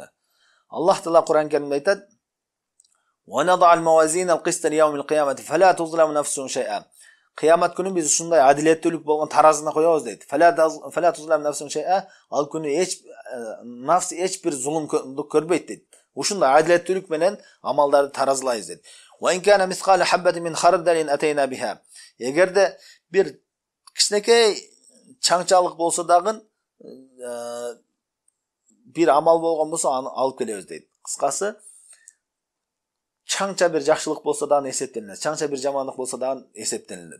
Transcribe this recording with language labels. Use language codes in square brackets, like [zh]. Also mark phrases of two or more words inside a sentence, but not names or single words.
[ky] Аллах Таала Кур'ан Керимде айтат: [ar] "ونضع الموازين القسط ليوم القيامة فلا تظلم نفس شيئا." [ky] Кыямат күнү биз ушундай адилеттүүлүк болгон таразына коебуз дейт. [ar] فلا تظلم نفس شيئا. [ky] Ал күнү эч бир зулумдук көрбөйт дейт. Ушундай адилеттүүлүк менен амалдарды таразылайбыз дейт. [ar] "وإن كان مثقال حبة من خردل أتينا بها." [ky] Эгерде бир кичинекей чаңчалык болсо дагы бир амал болгон болсо аны алып келебиз дейт. Кыскасы, чаңча бир жакшылык болсо дагы эсептелинет, чаңча бир жамандык болсо дагы эсептелинет.